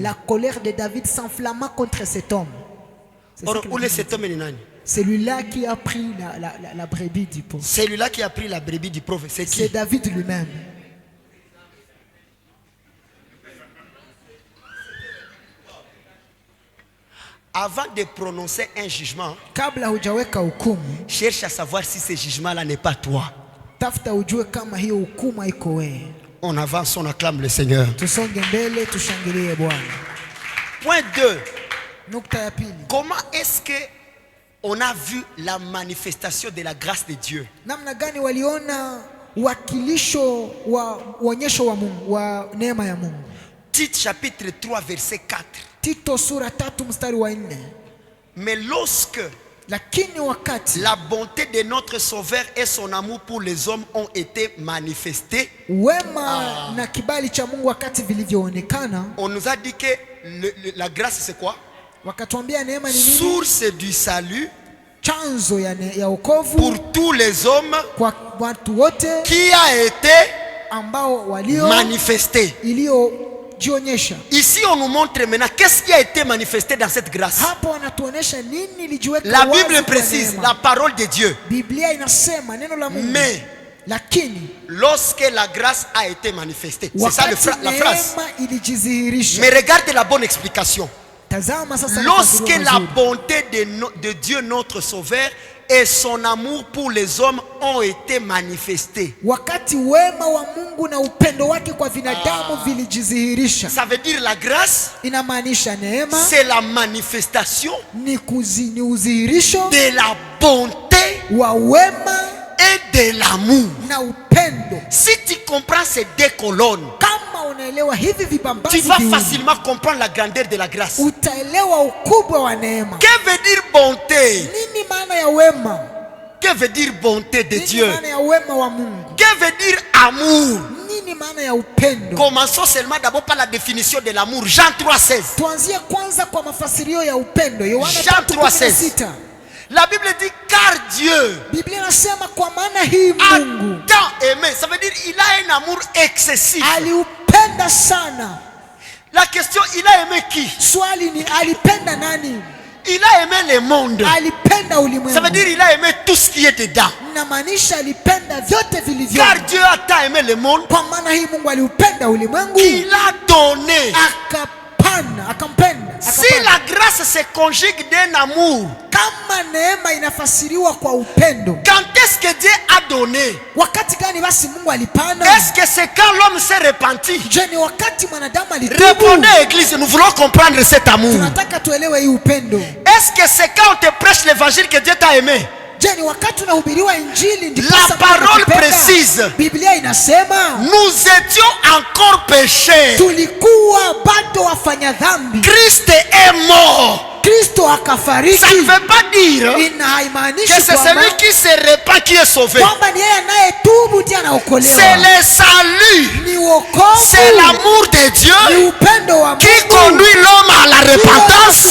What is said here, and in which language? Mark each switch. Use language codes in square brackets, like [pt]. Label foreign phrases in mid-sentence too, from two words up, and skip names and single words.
[fr] la colère de David s'enflamma contre cet homme. Celui-là qui a pris la brebis du pauvre. Celui-là qui a pris la brebis du pauvre, c'est qui? C'est David lui-même. Avant de prononcer un jugement, [sw] kabla hujaweka hukumu, [fr] cherche à savoir si ce jugement-là n'est pas toi. [sw] Tafuta ujue kama hiyo hukumu iko wewe. [fr] On avance, on acclame le Seigneur. [sw] Tusonge mbele, tushangilie Bwana. [fr] Point 2. [sw] Nukta ya pili. [fr] Comment est-ce que on a vu la manifestation de la grâce de Dieu? [sw] Namna gani waliona wakilisho wa uonyesho wa Mungu, wa neema ya Mungu? [fr] Tite chapitre 3 verset 4. [sw] Tito sura 3 mstari wa 4. [fr] Mais lorsque [sw] lakini wakati [fr] la bonté de notre Sauveur et son amour pour les hommes ont été manifestés, [sw] wema na kibali cha Mungu wakati vilivyoonekana, [fr] on nous a dit que la grâce c'est quoi? [sw] Wakatuambia neema ni nini? [fr] Source du salut, [sw] chanzo ya wokovu [fr] pour tous les hommes, [sw] kwa watu wote, [fr] qui a été [sw] ambao walio [fr] manifesté. [sw] Jionyesha. [fr] Ici on nous montre maintenant qu'est-ce qui a été manifesté dans cette grâce. [sw] Hapo anatuonesha nini lijiweka [fr] la Bible précise la parole de Dieu. [sw] Biblia inasema neno la Mungu. [fr] Mais [sw] lakini [fr] lorsque la grâce a été manifestée, c'est ça la phrase. Mais regarde la bonne explication. Lorsque la bonté de Dieu notre Sauveur et son amour pour les hommes ont été manifestés. [sw] Wakati wema wa Mungu na upendo wake kwa binadamu vilijidhihirisha. [fr] Ça veut dire la grâce. [sw] Inamaanisha neema. [fr] C'est la manifestation [sw] ni udhihirisho [fr] de la bonté [sw] wa wema [fr] et de l'amour. [sw] Na upendo. [fr] Si tu comprends ces deux colonnes, [sw] kama unaelewa hivi vibambazi, [fr] tu vas facilement comprendre la grandeur de la grâce. [sw] Utaelewa ukubwa wa neema. [fr] Que veut dire bonté? [sw] Nini maana ya wema? [fr] Que veut dire bonté de Dieu? [sw] Nini maana ya wema wa Mungu? [fr] Que veut dire amour? [sw] Nini maana ya upendo? [fr] Commençons seulement d'abord par la définition de l'amour. Jean 3:16. [sw] Tuanzie kwanza kwa mafasirio ya upendo. Yohana [fr] Jean 3:16. La Bible dit car Dieu [sw] Biblia inasema kwa maana hii Mungu [fr] a tant aimé. Ça veut dire il a un amour excessif. [sw] Aliupenda sana. [fr] La question, il a aimé qui? [sw] Swali ni alipenda nani? [fr] Il a aimé le monde. [sw] Alipenda ulimwengu. [fr] Ça veut dire il a aimé tout ce qui est dedans. [sw] Inamaanisha alipenda vyote vilivyo. [fr] Car Dieu a tant aimé le monde. [sw] Kwa maana hii Mungu aliupenda ulimwengu. [fr] Il a donné. [sw] Akampenda. [fr] Si la grâce se conjugue d'un amour, [sw] kama neema inafasiriwa kwa upendo, [fr] quand est-ce que Dieu a donné? [sw] Wakati gani basi Mungu alipana? [fr] Est-ce que c'est quand l'homme s'est repenti? [sw] Je ni wakati mwanadamu alitubu? [fr] Répondez église, nous voulons comprendre cet amour. [sw] Tunataka tuelewe hii upendo. [fr] Est-ce que c'est quand on te prêche l'évangile que Dieu t'a aimé? [sw] Je ni wakati unahubiriwa injili ndipo [fr] la parole précise. [sw] Biblia inasema [fr] nous étions encore pécheurs. [sw] Tulikuwa bado wafanya dhambi. [fr] Christ est mort. [sw] Kristo akafariki. [fr] Ça ne veut pas dire que c'est celui qui se répand qui est sauvé. C'est le salut. C'est l'amour de Dieu qui conduit l'homme à la repentance.